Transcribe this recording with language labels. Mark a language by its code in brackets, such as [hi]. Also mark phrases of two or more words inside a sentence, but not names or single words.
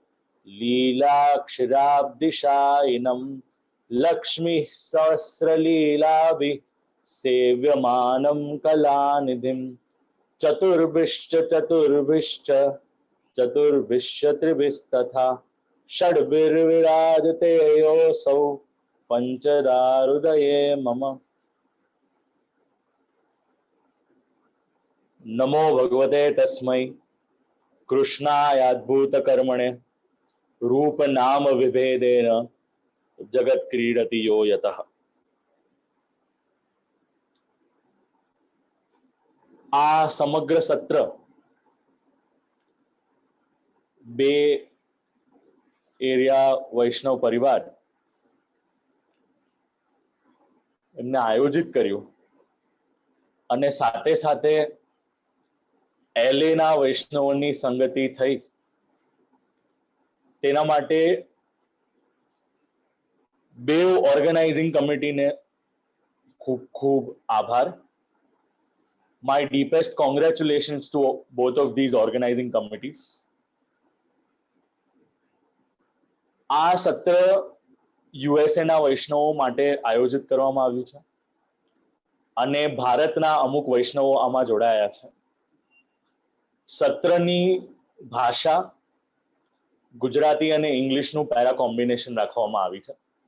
[sa] लीलाक्षराब्धिशायिनं लक्ष्मीः सहस्रलीलाभिः सेव्यमानं कलानिधिं चतुर्भिश्च त्रिभिस्तथा षड्भिर्विराजते योऽसौ पंचदा हृदये मम। नमो भगवते तस्मै कृष्णायाद्भूतकर्मणे रूप नाम विभेदेन जगत क्रीडति यो यतः। [gu] આ સમગ્ર સત્ર બે એરિયા વૈષ્ણવ પરિવાર એમને આયોજિત કર્યું અને સાથે સાથે LA ના વૈષ્ણવોની સંગતિ થઈ તેના માટે બેવ [en] organizing committee [gu] ખૂબ ખૂબ આભાર. [en] My deepest congratulations to both of these organizing committees. [gu] આ સત્ર USA ના વૈષ્ણવો માટે આયોજિત કરવામાં આવ્યું છે અને ભારતના અમુક વૈષ્ણવો આમાં જોડાયા છે. સત્રની ભાષા ગુજરાતી અને ઇંગ્લિશનું [en] para combination [gu] રાખવામાં આવી છે.